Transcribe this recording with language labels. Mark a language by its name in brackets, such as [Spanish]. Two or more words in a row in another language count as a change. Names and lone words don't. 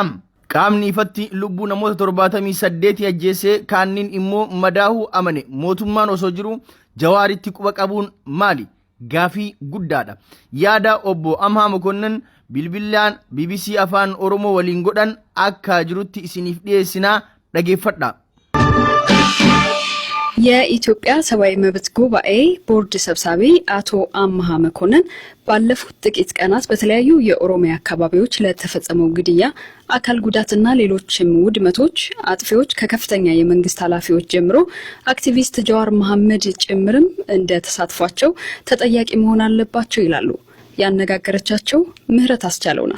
[Oromo] Qaamni ifatti lubbuu namoota 78 ajjeesee kaanniin immoo madaahuu amane mootummaan osoo jiru Jawaaritti quba qabuun maali? Gaafii guddaadha. Yaada obbo Amhaa Mokonnin bilbilaan BBC Afaan Oromoo waliin godhan akka jirutti isiniif dhiyeessinaa dhageeffadha. [Amharic] የኢትዮጵያ ሰብአዊ መብት ጉባኤ ቦርድ ሰብሳቢ አቶ አምሃ መኮንን ባለፉት ጥቂት ቀናት በተለያዩ የኦሮሚያ አካባቢዎች ለተፈጸመው ግድያ፣ አካል ጉዳትና ሌሎችም ውድመቶች አጥፊዎች ከከፍተኛ የመንግስት ኃላፊዎች ጀምሮ አክቲቪስት ጃዋር መሐመድ ጭምርም እንደ ተሳትፏቸው ተጠያቂ መሆን አለባቸው ይላሉ። ያነጋገረቻቸው ምህረት አስቻለው ናት።